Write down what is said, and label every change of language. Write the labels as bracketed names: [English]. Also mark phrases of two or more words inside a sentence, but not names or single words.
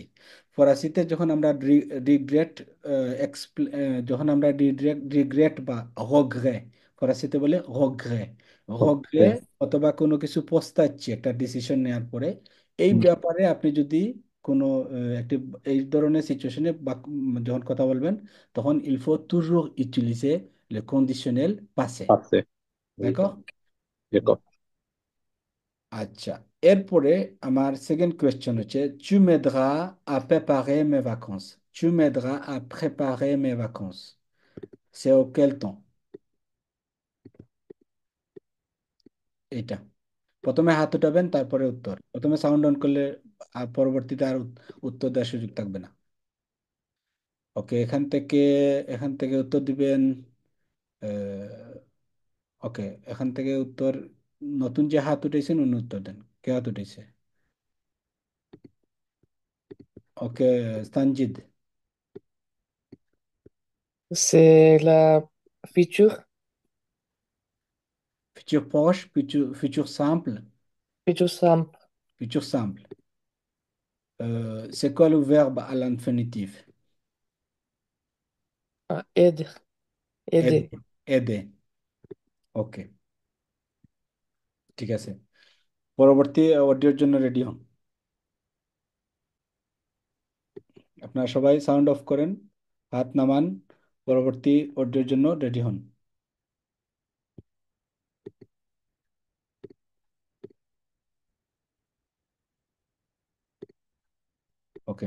[Bangla] ফরাসিতে যখন আমরা রিগ্রেট যখন আমরা রিগ্রেট বা রগ্রে, ফরাসিতে বলে রগ্রে, রগ্রে অথবা কোনো কিছু পস্তাচ্ছি একটা ডিসিশন নেওয়ার পরে, এই ব্যাপারে আপনি যদি কোনো একটি এই ধরনের সিচুয়েশনে যখন কথা বলবেন, তখন [French] il faut toujours utiliser le conditionnel passé। [Bangla] পাশে দেখো, দেখো। আচ্ছা, এরপরে আমার [English] second question [Bangla] হচ্ছে [French] tu m'aideras à préparer mes vacances। tu m'aideras à préparer mes vacances, c'est auquel temps? [Bangla] এটা প্রথমে হাত উঠাবেন, তারপরে উত্তর। প্রথমে [English] sound on [Bangla] করলে পরবর্তীতে আর উত্তর দেওয়ার সুযোগ থাকবে না। ওকে, এখান থেকে উত্তর দিবেন। ওকে, এখান থেকে উত্তর, নতুন যে হাত উঠেছেন উনি উত্তর দেন। কে হাত উঠেছে? ওকে, সঞ্জিদ। [French] C'est la future, futur proche, futur simple, future simple. futur simple. C'est quoi le verbe à l'infinitif? Aide, aider. Aider, aider। [Bangla] ওকে, ঠিক আছে, পরবর্তী অডিওর জন্য রেডি হন। আপনারা সবাই [English] sound off [Bangla] করেন, হাত নামান, পরবর্তী অডিওর জন্য রেডি হন। ওকে।